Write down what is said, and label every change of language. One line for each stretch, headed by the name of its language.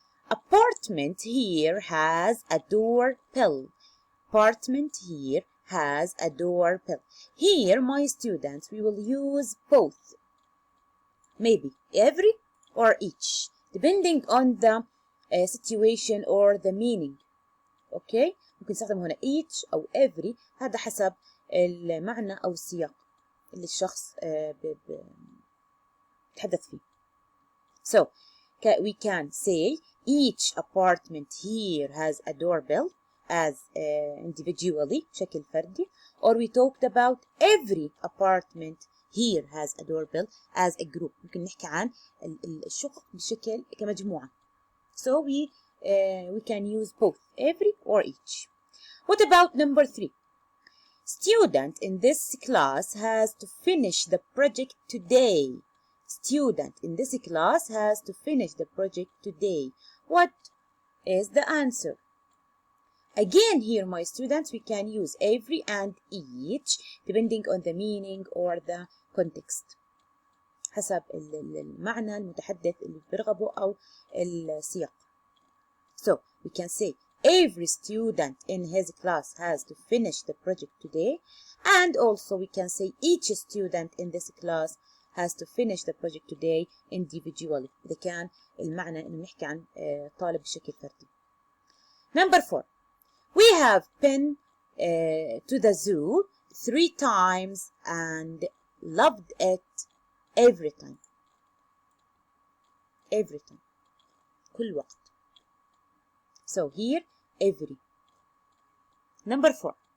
English: Apartment here has a doorbell. Apartment here has a doorbell. Here, my students, we will use both. Maybe every or each, depending on the situation or the meaning. Okay,
Arabic: ممكن نستخدم هنا each أو every، هذا حسب المعنى أو السياق اللي الشخص بيتحدث فيه.
English: So we can say each apartment here has a doorbell as individually
Arabic: بشكل فردي,
English: or we talked about every apartment here has a doorbell as a group.
Arabic: ممكن نحكي عن الشقق بشكل كمجموعة.
English: So we can use both every or each. What about number 3? Student in this class has to finish the project today. Student in this class has to finish the project today. What is the answer? Again, here, my students, we can use every and each depending on the meaning or the context.
Arabic: حسب المعنى المتحدث اللي برغبه أو السياق.
English: So, we can say every student in his class has to finish the project today. And also we can say each student in this class has to finish the project today individually.
Arabic: إذا كان المعنى إنه نحكي عن طالب بشكل فردي.
English: Number 4. We have been to the zoo 3 times and loved it every time. Every time.
Arabic: كل وقت.
English: So here, every. Number 4.